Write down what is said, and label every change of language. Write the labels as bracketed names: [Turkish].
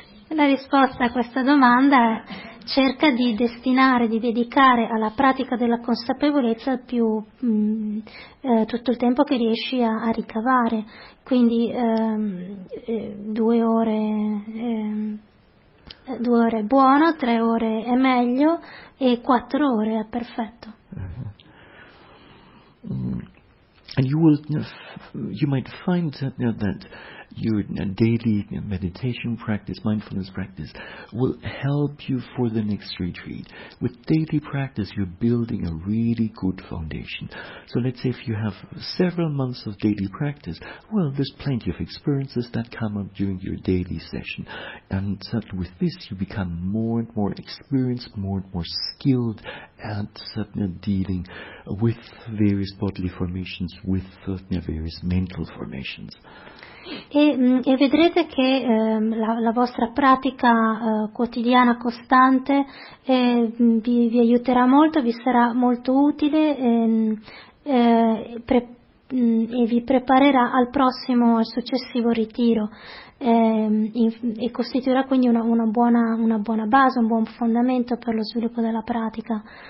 [Italian] La risposta a questa domanda è: cerca di destinare, di dedicare alla pratica della consapevolezza tutto il tempo che riesci a ricavare, quindi 2 ore... 2 ore è buono, 3 ore è meglio e 4 ore è perfetto. [English] And you might find that your daily meditation practice, mindfulness practice, will help you for the next retreat. With daily practice, you're building a really good foundation. So let's say if you have several months of daily practice, well, there's plenty of experiences that come up during your daily session. And with this, you become more and more experienced, more and more skilled at dealing with various bodily formations, with various mental formations. [Italian] E vedrete che la vostra pratica quotidiana costante vi aiuterà molto, vi sarà molto utile e vi preparerà al prossimo e successivo ritiro e costituirà quindi una buona base, un buon fondamento per lo sviluppo della pratica.